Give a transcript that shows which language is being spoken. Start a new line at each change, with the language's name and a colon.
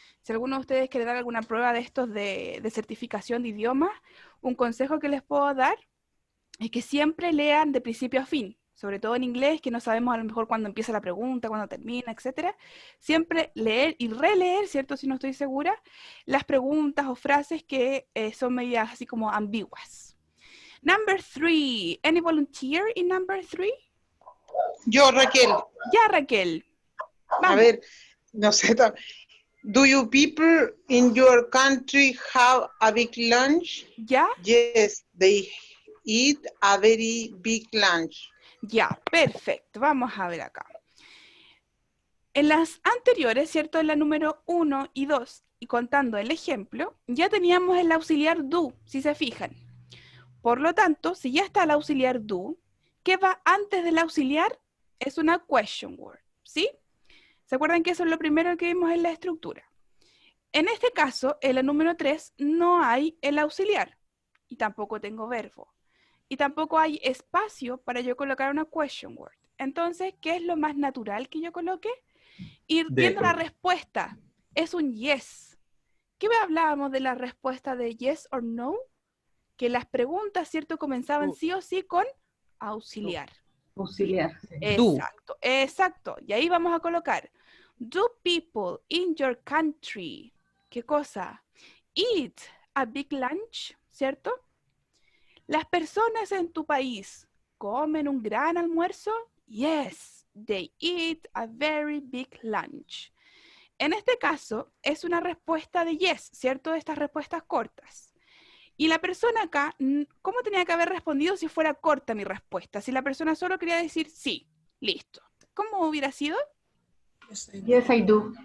Spanish: Si alguno de ustedes quiere dar alguna prueba de estos de certificación de idiomas, un consejo que les puedo dar es que siempre lean de principio a fin, sobre todo en inglés, que no sabemos a lo mejor cuándo empieza la pregunta, cuándo termina, etcétera. Siempre leer y releer, ¿cierto? Si no estoy segura, las preguntas o frases que son medias así como ambiguas.
English: Number 3. Any volunteer in number 3?
Spanish: Yo, Raquel, Ya, Raquel. a Vamos. ver, no sé.
English: Do you people in your country have a big lunch?
Spanish: ¿Ya?
English: Yes, they eat a very big lunch.
Spanish: Ya, perfecto. Vamos a ver acá. En las anteriores, ¿cierto? En la número 1 y 2, y contando el ejemplo, ya teníamos el auxiliar do, si se fijan. Por lo tanto, si ya está el auxiliar do, ¿qué va antes del auxiliar? Es una question word, ¿sí? ¿Se acuerdan que eso es lo primero que vimos en la estructura? En este caso, en la número 3, no hay el auxiliar, y tampoco tengo verbo. Y tampoco hay espacio para yo colocar una question word. Entonces, ¿qué es lo más natural que yo coloque? Ir viendo la respuesta. Es un yes. ¿Qué hablábamos de la respuesta de yes or no? Que las preguntas, ¿cierto? Comenzaban sí o sí con auxiliar. Auxiliar. Exacto, exacto. Y ahí vamos a colocar,
English: do people in your country,
Spanish: ¿qué cosa?
English: Eat a big lunch, ¿cierto?
Spanish: Las personas en tu país comen un gran almuerzo.
English: Yes, they eat a very big lunch.
Spanish: En este caso, es una respuesta de yes, ¿cierto? De estas respuestas cortas. Y la persona acá, ¿cómo tenía que haber respondido si fuera corta mi respuesta? Si la persona solo quería decir sí, listo. ¿Cómo hubiera sido?
English: Yes, I do.